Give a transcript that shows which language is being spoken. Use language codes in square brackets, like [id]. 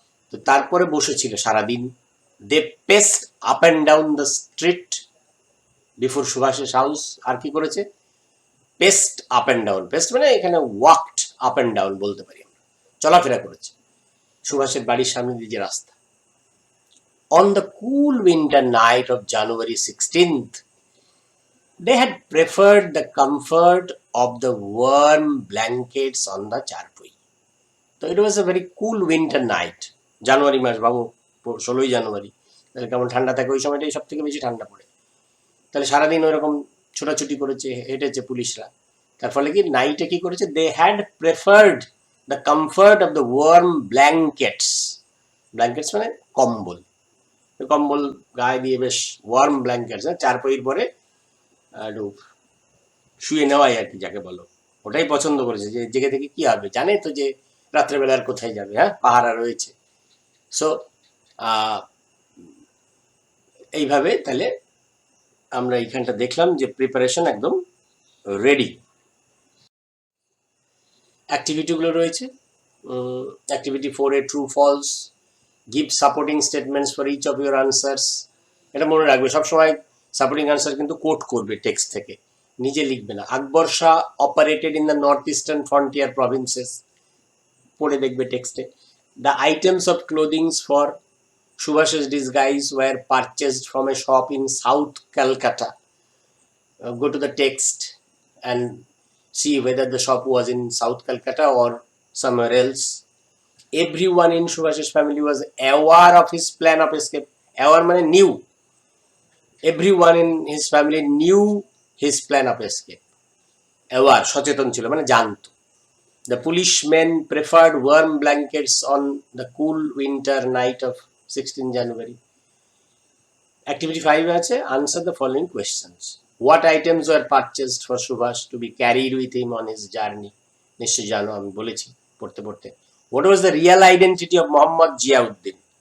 [bn] তো তারপরে বসেছিল সারাদিন। [en] They paced up and down the street before সুভাষের house. [bn] আর কি করেছে? Paste up and down, paste মানে এখানে [en] walked up and down [bn] বলতে পারি আমরা, চলাফেরা করেছে সুভাষের বাড়ির সামনে দিয়ে যে রাস্তা। [en] On the cool winter night of January 16th, they had preferred the comfort of the warm blankets on the charpoi. So it was a very cool winter night. [bn] জানুয়ারি মাস বাবু, 16ই জানুয়ারি, তাহলে কেমন ঠান্ডা থাকে ওই সময়টাই, সব থেকে বেশি ঠান্ডা পড়ে। তাহলে সারাদিন ওইরকম ছোটাছুটি করেছে, হেঁটেছে পুলিশরা, তার ফলে কি নাইটে কি করেছে? [en] they had preferred the comfort of the warm blankets, [bn] blankets মানে কম্বল, কম্বল গায়ে দিয়ে বেশ ওয়ার্ম ব্ল্যাঙ্কেটস, চারপাইয়ের পরে একটু শুয়ে নেওয়াই আর কি যাকে বলো, ওটাই পছন্দ করেছে। যে জেগে থেকে কি হবে, জানে তো যে রাত্রেবেলা আর কোথায় যাবে, হ্যাঁ পাহারা রয়েছে। সো এইভাবে তাহলে আমরা এইখানটা দেখলাম যে প্রিপারেশন একদম রেডি। অ্যাক্টিভিটিগুলো রয়েছে। [en] Activity 4 A true false, give supporting statements for each of your answers. [bn] এটা মনে রাখবে সবসময়, সাপোর্টিং আনসার কিন্তু কোট করবে টেক্সট থেকে, নিজে লিখবে না। [en] Akbar Shah operated in the north eastern frontier provinces, [bn] পড়ে দেখবে টেক্সটে। [en] The items of clothings for Subhash's disguise were purchased from a shop in South Calcutta. Go to the text and see whether the shop was in South Calcutta or somewhere else. Everyone in Subhash's family was aware of his plan of escape. Aware means knew. Everyone in his family knew his plan of escape. [bn] Aware, সচেতন ছিল মানে জানতো। [en] The policemen preferred warm blankets on the cool winter night of 16 January. Activity 5 আছে, answer the following questions. What items were purchased for Subhash to be carried with him on his journey? [bn] নিশ্চয়ই জানো, আমি বলেছি পড়তে পড়তে। [en] What was the real identity of Muhammad Ziauddin?